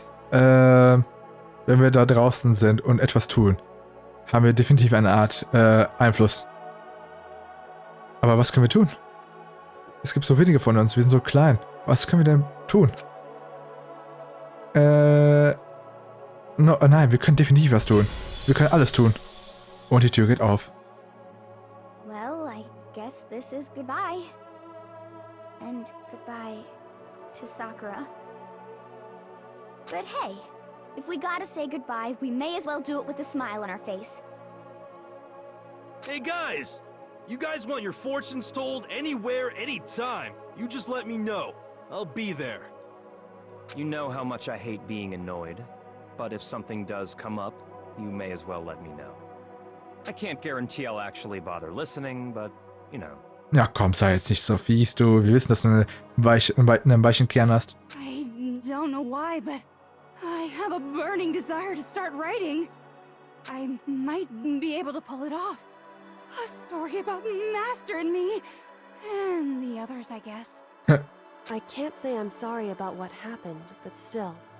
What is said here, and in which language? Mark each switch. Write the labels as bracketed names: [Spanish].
[German] Wenn wir da draußen sind und etwas tun, haben wir definitiv eine Art Einfluss. Aber was können wir tun? Es gibt so wenige von uns, wir sind so klein. Was können wir denn tun? Nein, wir können definitiv was tun. Wir können alles tun. Und die Tür geht auf. [English] Well, I guess this is goodbye. And goodbye to Sakura. But hey, if we gotta say goodbye, we may as well do it with a smile on our face. Hey guys! You guys want your fortunes told anywhere, anytime. You just let me know. I'll be there. You know how much I hate being annoyed, but if something does come up, you may as well let me know. I can't guarantee I'll actually bother listening, but, you know. [German] Ja, komm, sei jetzt nicht so fies, du. Wir wissen, dass du einen weichen Kern hast. [English] I don't know why, but I have a burning desire to start writing. I might be able to pull it off. A story about Master and me. And the others, I guess. I can't say I'm sorry about what happened, but still.